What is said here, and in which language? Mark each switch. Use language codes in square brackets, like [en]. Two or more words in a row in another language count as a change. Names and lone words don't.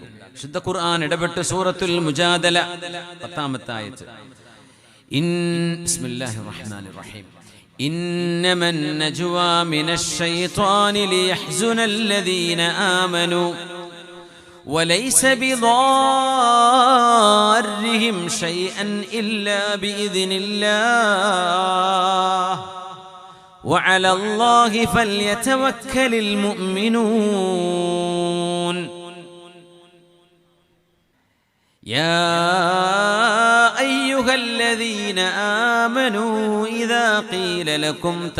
[ml] ശുദ്ധ ഖുർആൻ ഇടപെട്ട് സൂറത്തുൽ മുജാദല 10-ാമത്തെ ആയത്ത്, [ar] بسم الله الرحمن الرحيم، إنما النجوى من الشيطان ليحزن الذين آمنوا وليس بضارهم شيئا إلا بإذن الله وعلى الله فليتوكل المؤمنون. يا أيها الذين آمنوا إذا قيل لكم